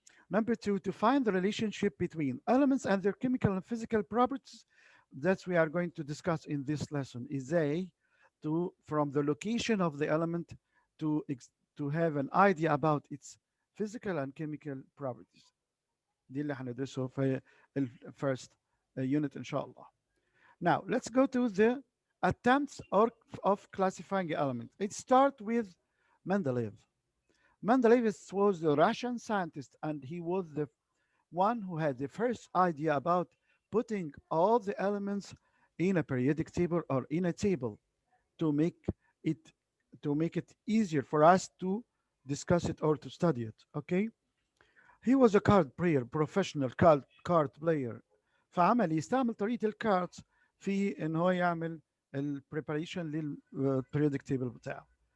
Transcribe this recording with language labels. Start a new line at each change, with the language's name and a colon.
English: Number two, to find the relationship between elements and their chemical and physical properties. That we are going to discuss in this lesson. Is from the location of the element to to have an idea about its physical and chemical properties.
Arabic: دي اللي هندرسه في
English: first unit
Arabic: إن شاء الله.
English: Now let's go to the attempts of classifying elements. It starts with Mendeleev. Mendeleev was the Russian scientist, and he was the one who had the first idea about putting all the elements in a periodic table or in a table to make it easier for us to discuss it or to study it. Okay. He was a card player, professional card player.
Arabic: فعمل يستعمل طريقة الكاردز في ان هو يعمل البريباريشن للبريودك تيبل بتاعه.